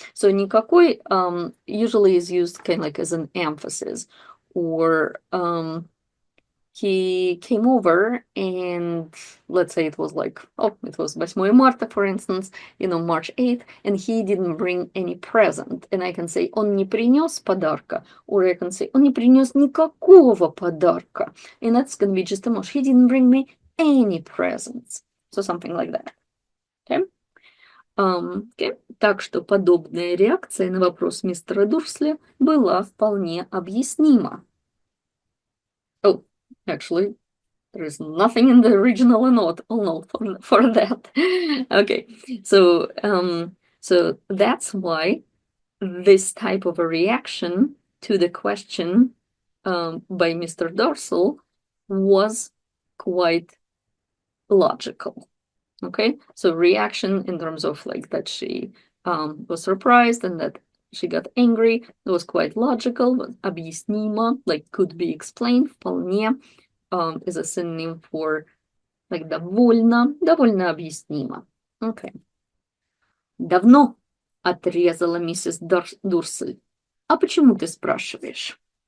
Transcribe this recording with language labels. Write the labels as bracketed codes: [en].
[en] So никакой usually is used kind of like as an emphasis, or he came over and let's say it was like, oh, it was 8 марта, for instance, you know, March 8th, and he didn't bring any present. And I can say, [ru] он не принес подарка, [en] or I can say, [ru] он не принес никакого подарка. [en] And that's going to be just a mush. He didn't bring me any presents. So something like that. Okay? Okay. [ru] Так что подобная реакция на вопрос мистера Дурсли была вполне объяснима. [en] Oh, actually, there is nothing in the original note for that. Okay, so so that's why this type of a reaction to the question by Mr. Dorsal was quite logical. Okay, so reaction in terms of like that she was surprised and that she got angry, it was quite logical, was объяснимо, like could be explained, вполне is a synonym for like [ru] довольно объяснимо. [en] Okay. [ru] Давно, отрезала миссис Дурсель. А почему ты спрашиваешь?